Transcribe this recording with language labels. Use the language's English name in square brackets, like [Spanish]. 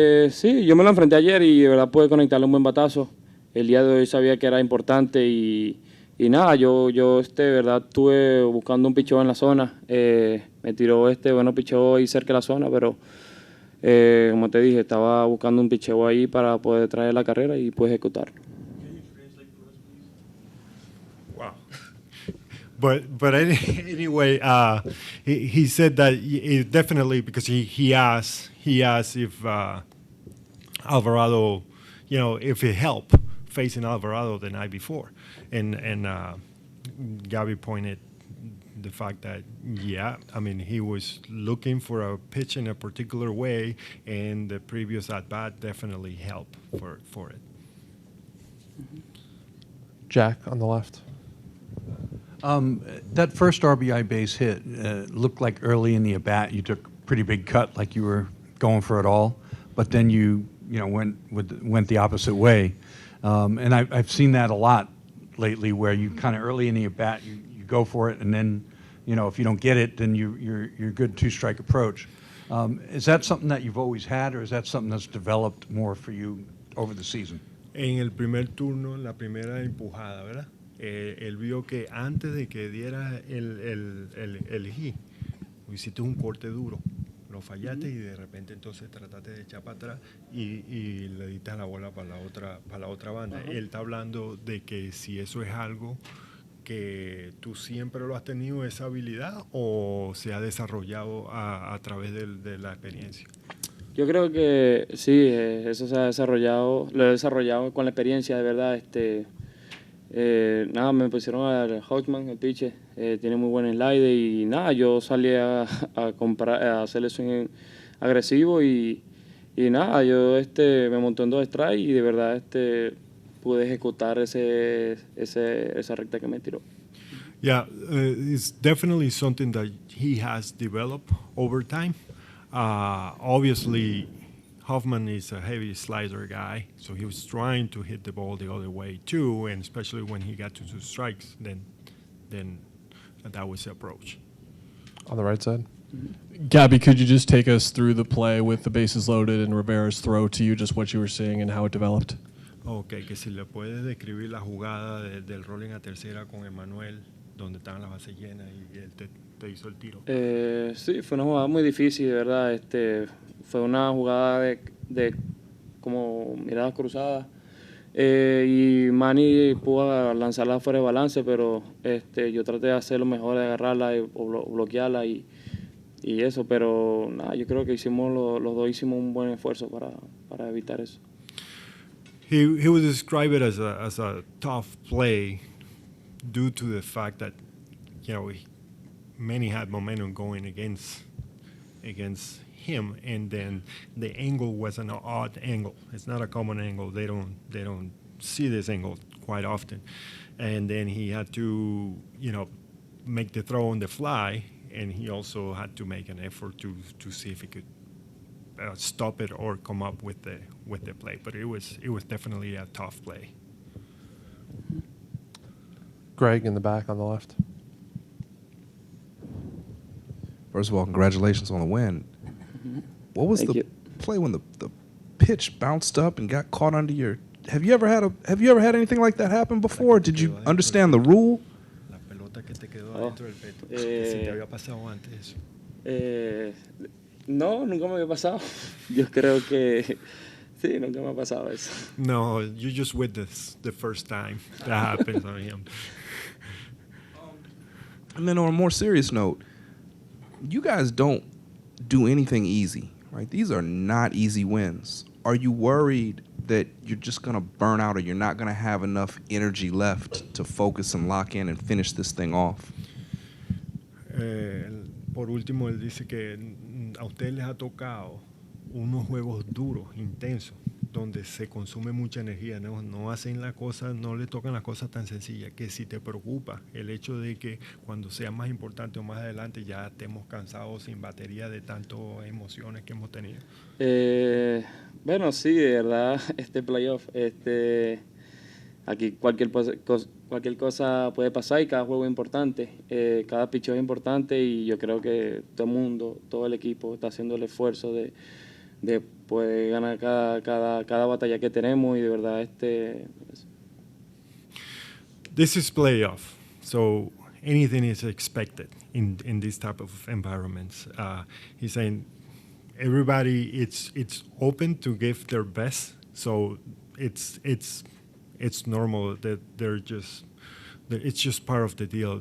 [Spanish] Sí, yo me lo enfrenté ayer y de verdad pude conectarle un buen batazo. El día de hoy sabía que era importante y nada, yo de verdad estuve buscando un picheo en la zona. Me tiró bueno picheo ahí cerca de la zona, pero como te dije, estaba buscando un picheo ahí para poder traer la carrera y pude ejecutarlo. Wow. [English] But anyway, he said that definitely because he asked if Alvarado, if it helped facing Alvarado the night before, and Gabby pointed the fact that he was looking for a pitch in a particular way, and the previous at bat definitely helped for it. Jack on the left. That first RBI base hit looked like early in the at-bat you took a pretty big cut, like you were going for it all, but then you went the opposite way. And I've seen that a lot lately, where you kind of early in the at-bat you go for it, and then if you don't get it, then you're good two-strike approach. Is that something that you've always had, or is that something that's developed more for you over the season? [Spanish] En el primer turno, la primera empujada, ¿verdad? Él vio que antes de que diera el hit, hiciste un corte duro, lo fallaste y de repente entonces trataste de echar para atrás y le diste la bola para la otra banda. Él está hablando de que si eso es algo que tú siempre lo has tenido, esa habilidad, o se ha desarrollado a través de la experiencia. Yo creo que sí, eso se ha desarrollado, lo he desarrollado con la experiencia, de verdad. Nada, me pusieron al Hodgman, el pitcher, tiene muy buen slide y nada, yo salí a hacerle swing agresivo y nada, yo me monté en 2 strikes y de verdad pude ejecutar esa recta que me tiró. [English] Yeah, it's definitely something that he has developed over time. Obviously, Hoffman is a heavy slider guy, so he was trying to hit the ball the other way too, and especially when he got to 2 strikes, then that was the approach. On the right side. Gabby, could you just take us through the play with the bases loaded and Rivera's throw to you, just what you were seeing and how it developed? [Spanish] Okay, que si le puedes describir la jugada del rolling a tercera con Emmanuel, donde estaban las bases llenas y él te hizo el tiro. Sí, fue una jugada muy difícil, de verdad. Fue una jugada de como miradas cruzadas y Manny pudo lanzarla fuera de balance, pero yo traté de hacer lo mejor, de agarrarla o bloquearla y eso, pero nada, yo creo que los dos hicimos un buen esfuerzo para evitar eso. [English] He would describe it as a tough play due to the fact that Manny had momentum going against him, and then the angle was an odd angle. It's not a common angle. They don't see this angle quite often, and then he had to make the throw on the fly, and he also had to make an effort to see if he could stop it or come up with the play. But it was definitely a tough play. Greg in the back on the left. First of all, congratulations on the win. What was the play when the pitch bounced up and got caught under your? Have you ever had anything like that happen before? Did you understand the rule? [Spanish] La pelota que te quedó adentro del pecho. Si te había pasado antes eso. No, nunca me había pasado. Yo creo que Sí, nunca me ha pasado eso. [English] No, you just witnessed the first time that happens on him. And then on a more serious note, you guys don't do anything easy, right? These are not easy wins. Are you worried that you're just going to burn out or you're not going to have enough energy left to focus and lock in and finish this thing off? [Spanish] Por último, él dice que a ustedes les ha tocado unos juegos duros, intensos, donde se consume mucha energía, no hacen la cosa, no le tocan las cosas tan sencillas, que si te preocupa el hecho de que cuando sea más importante o más adelante ya estemos cansados sin batería de tantas emociones que hemos tenido. Bueno, sí, de verdad, este playoff, aquí cualquier cosa puede pasar y cada juego es importante, cada picheo es importante y yo creo que todo el mundo, todo el equipo está haciendo el esfuerzo de poder ganar cada batalla que tenemos y de verdad [English] This is playoff, so anything is expected in this type of environments. He's saying everybody it's open to give their best, so it's normal that it's just part of the deal.